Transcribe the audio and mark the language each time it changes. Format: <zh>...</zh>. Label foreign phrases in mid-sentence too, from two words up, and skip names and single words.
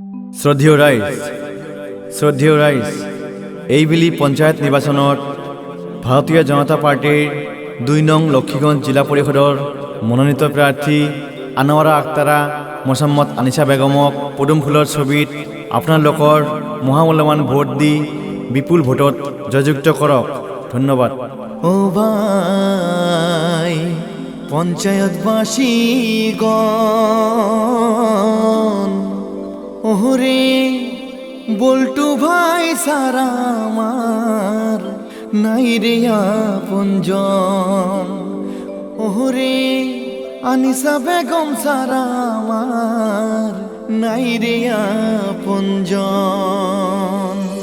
<as>শ্ৰদ্ধেয় ৰাইজ এইবেলি পঞ্চায়ত নিৰ্বাচনত ভাৰতীয় জনতা পাৰ্টিৰ ২ নং লক্ষীগঞ্জ জিলা পৰিষদৰ মনোনীত প্ৰাৰ্থী আনোৱাৰা আক্তাৰা মোছাম্মদ আনিছা বেগমক পদুম ফুলৰ ছবিত আপোনালোকৰ মহামূল্যৱান ভোট দি বিপুল ভোটত জয়যুক্ত কৰক। ধন্যবাদ।</as> <bn>ও ভাই পঞ্চায়েতবাসী গণ, ওরে বল্টু ভাই সারা আমার নাই রে আপনজন, ওরে আনিসা বেগম সারা আমার নাই রে আপনজন।</bn>